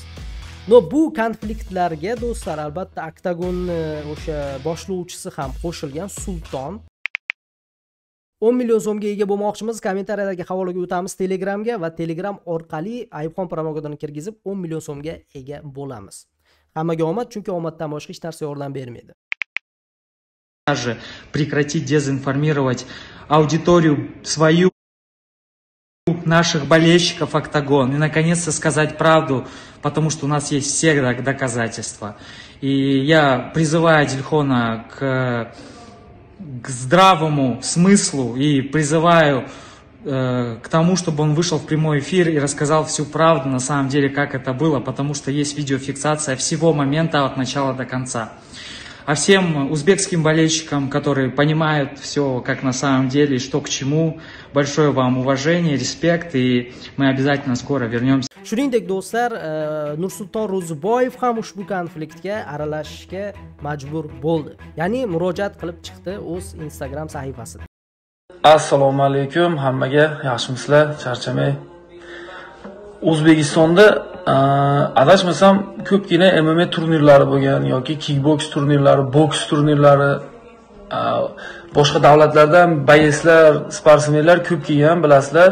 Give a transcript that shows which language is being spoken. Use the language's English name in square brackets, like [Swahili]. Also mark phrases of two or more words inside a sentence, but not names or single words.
[Uzbek] No, bu konfliktlarga do'stlar albatta oktagonni o'sha boshlovchisi ham qo'shilgan, Sulton 10 million so'mga ega bo'lmoqchimiz. Kommentariyalarga havolaga o'tamiz Telegramga va Telegram orqali Ayubxon promokodini kirgizib 10 million so'mga ega bo'lamiz. Hammaga omad, chunki omaddan boshqa hech narsa yordam bermaydi. [Russian] Прекратить дезинформировать аудиторию свою, наших болельщиков Октагон, и наконец-то сказать правду, потому что у нас есть все доказательства. И я призываю Адильхона к здравому смыслу и призываю к тому, чтобы он вышел в прямой эфир и рассказал всю правду на самом деле, как это было, потому что есть видеофиксация всего момента от начала до конца. А всем узбекским болельщикам, которые понимают все, как на самом деле, и что к чему, большое вам уважение, респект, и мы обязательно скоро вернемся. [Uzbek] Shuningdek do'stlar, Nursulton Ro'ziboyev ham ushbu konfliktga aralashishga majbur bo'ldi. Ya'ni murojaat qilib chiqdi o'z Instagram sahifasida. Assalomu alaykum, hammaga yaxshimisizlar, charchamay. O'zbekistonda adashmasam ko'pgina MMA turnirlari bo'lgan yoki kickboks turnirlari, boks turnirlari, boshqa davlatlardan boyeslar, sportsmenlar ko'p kelgan, bilasizlar.